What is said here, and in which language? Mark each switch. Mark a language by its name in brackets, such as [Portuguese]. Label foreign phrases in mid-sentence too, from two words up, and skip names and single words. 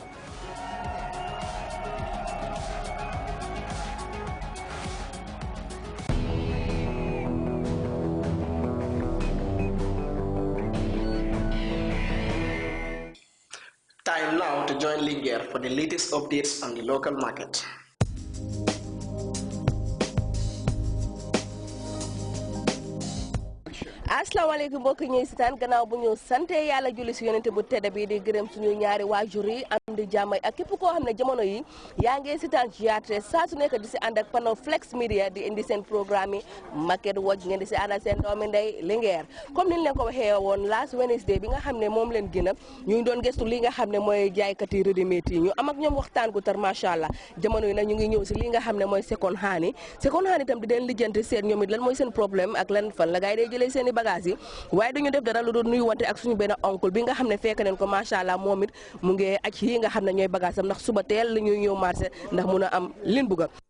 [English] Time now to join Ligier for the latest updates on the local market. [Wolof] asalaamaaleykum mbokk ñuy sitaan gannaaw bu ñu sante yàlla julli si yonente bu tedd bi di gërëm suñu ñaari waajur yi am di jàmm ak képp koo xam ne jamono yi yaa ngi sitaan ci yaate saa su nekk di si ànd ak Panel Flex Media di indi seen programme yi Market Watch ngeen di si ànd ak seen doomi ndey Linguère comme niñ leen ko waxee woon [English] last Wednesday [Wolof] bi nga xam ne moom leen gën a ñu ngi doon gëstu li nga xam ne mooy jaaykat yi ready-made yi ñu am ak ñoom waxtaan gu tar [Arabic] ما شاء الله [Wolof] jamono yi nag ñu ngi ñëw si li nga xam ne mooy [English] second hand [Wolof] yi itam di leen lijjanti seen ñoom it lan mooy seen problème ak lan fan la gaay dee jëlee seen i bagage yi waaye duñu def dara lu doon nuyu wante ak suñu benn oncle bi nga xam ne fekk neen ko [Arabic] ما شاء الله [Wolof] moom it mu ngi aj yi nga xam ne ñooy bagage am ndax suba teel la ñuy ñëw marché ndax mun a am lin bugga